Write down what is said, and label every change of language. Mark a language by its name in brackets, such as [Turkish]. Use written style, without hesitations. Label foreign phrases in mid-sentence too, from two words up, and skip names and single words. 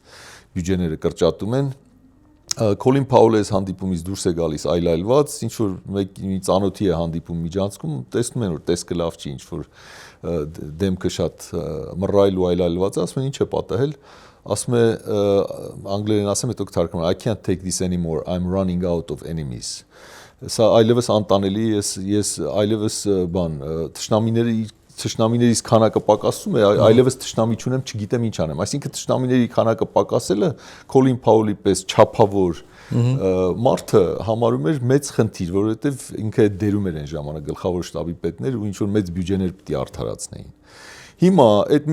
[Armenian] բյուջեները կրճատում են։ Քոլին Փաուելը այս հանդիպումից դուրս է գալիս այլայլված, ինչ որ մի ծանոթի է հանդիպում միջանցքում, տեսնում են որ տեսքը լավ չի, ինչ որ դեմքը շատ մռայլ ու այլայլված, ասում են ինչ է պատահել, ասում է անգլերեն ասեմ, հետո կթարգմանեմ, [English] I can't take this anymore, I'm running out of enemies։ [Armenian] Սա այլևս անտանելի, ես այլևս թշնամիներից քանակը պակասում է, այլևս թշնամի չունեմ, չգիտեմ ինչ անեմ։ Այսինքն թշնամիների քանակը պակասելը Քոլին Փաուելի պես չափավոր մարդը համարում էր մեծ խնդիր, որովհետև ինքը այդ դերում էր այն ժամանակ գլխավոր շտաբի պետներ ու ինչ որ մեծ բյուջեներ պիտի արդարացնեին։ Հիմա այդ